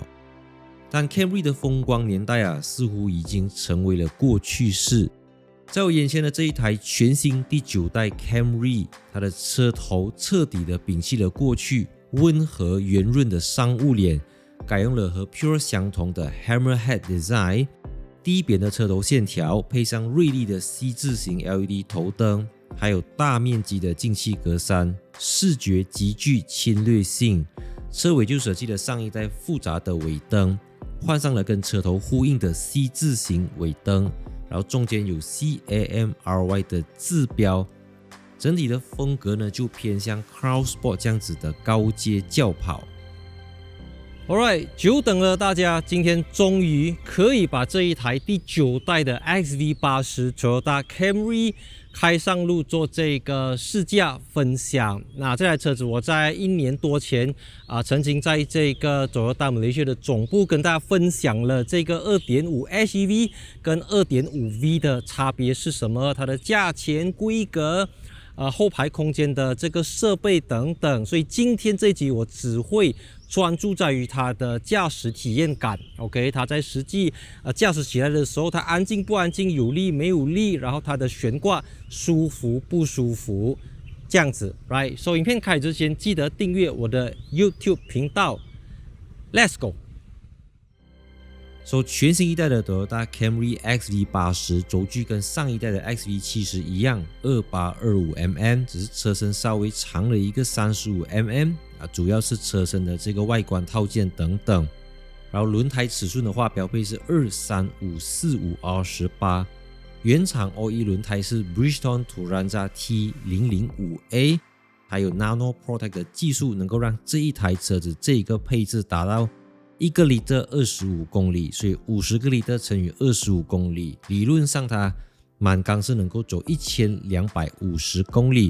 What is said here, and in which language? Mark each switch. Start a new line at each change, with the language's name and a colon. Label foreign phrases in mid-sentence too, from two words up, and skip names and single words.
Chinese: 但 Camry 的風光年代啊，似乎已經成為了過去式。在我眼前的這一台全新第9代 Camry， 它的車頭徹底的摒棄了過去溫和圓潤的商務臉，改用了和 Pure 相同的 Hammerhead Design，低扁的車頭線條，配上銳利的 C 字形 LED 頭燈，還有大面積的進氣格栅，視覺極具侵略性。車尾就捨棄了上一代複雜的尾燈，換上了跟車頭呼應的 C 字形尾燈，然後中間有 CAMRY 的字標。整體的風格呢，就偏向 Crown Sport 這樣子的高階轎跑。
English: Alright，
Chinese: 久等了大家，今天終於可以把這一台第9代的 XV80 Toyota Camry 開上路做這個試駕分享。那這台車子我在1年多前曾經在這個 Toyota Malaysia 的總部跟大家分享了這個 2.5 HEV 跟 2.5V 的差別是什麼，它的價錢、規格、後排空間的這個設備等等。所以今天這一集我只會專注在於它的駕駛體驗感 ，OK， 它在實際駕駛起來的時候，它安靜不安靜，有力沒有力，然後它的懸掛舒服不舒服，這樣子 ，right？所以影片開始之前，記得訂閱我的 YouTube 頻道 ，
English: Let's go。
Chinese: 全新一代的 Toyota Camry XV80 軸距跟上一代的 XV70 一樣，2825mm， 只是車身稍微長了一個35mm。主要是車身的這個外觀套件等等，然後輪胎尺寸的話，標配是235/45R18，原廠 OE 輪胎是 Bridgestone Turanza T005A，還有 Nano Protect 的技術，能夠讓這一台車子這一個配置達到1個litre 25公里，所以50個litre乘以25公里，理論上它滿缸是能夠走1250公里。